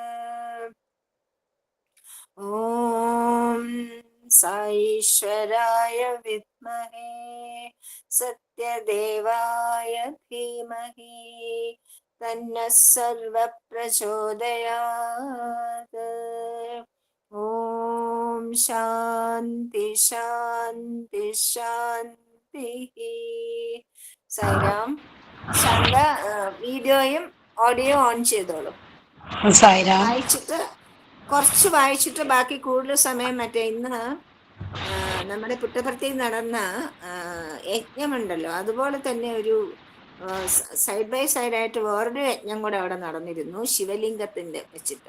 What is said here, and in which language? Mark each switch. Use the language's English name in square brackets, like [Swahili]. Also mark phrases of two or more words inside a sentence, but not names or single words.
[Sanskrit] ॐ साईश्वराय विद्महे सत्यदेवाय धीमहि तन्नः सर्वः प्रचोदयात्. ॐ शान्ति शान्ति शान्तिः. [Malayalam] സായിരാം. ശാന്ത വീഡിയോയും ഓഡിയോ ഓൺ ചെയ്തോളൂ. കുറച്ച് വായിച്ചിട്ട് ബാക്കി കൂടുതൽ സമയം ഇന്ന് നമ്മുടെ പുട്ടപർത്തിയിൽ നടന്ന യജ്ഞമുണ്ടല്ലോ, അതുപോലെ തന്നെ ഒരു [English] side by sideആയിട്ട് [Malayalam] വേറൊരു യജ്ഞം കൂടെ അവിടെ നടന്നിരുന്നു, ശിവലിംഗത്തിന്റെ വെച്ചിട്ട്.